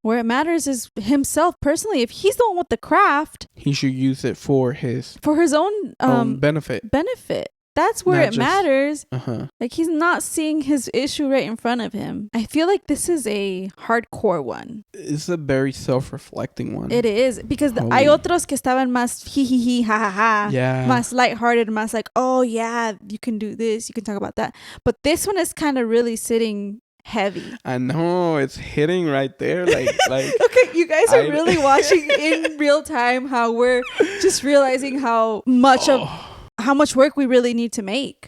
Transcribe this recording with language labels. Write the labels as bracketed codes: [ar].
[en] Where it matters is himself personally. If he's the one with the craft, he should use it for his own benefit. That's where it matters. Like, he's not seeing his issue right in front of him. I feel like this is a hardcore one. It's a very self-reflecting one. It is. [es] Because hay otros que estaban más jijiji, jajaja. [en] Yeah. Más lighthearted, más like, oh yeah, you can do this, you can talk about that. But this one is kind of really sitting heavy. I know, it's hitting right there. Like Okay, you guys are really watching in real time how we're just realizing how much work we really need to make.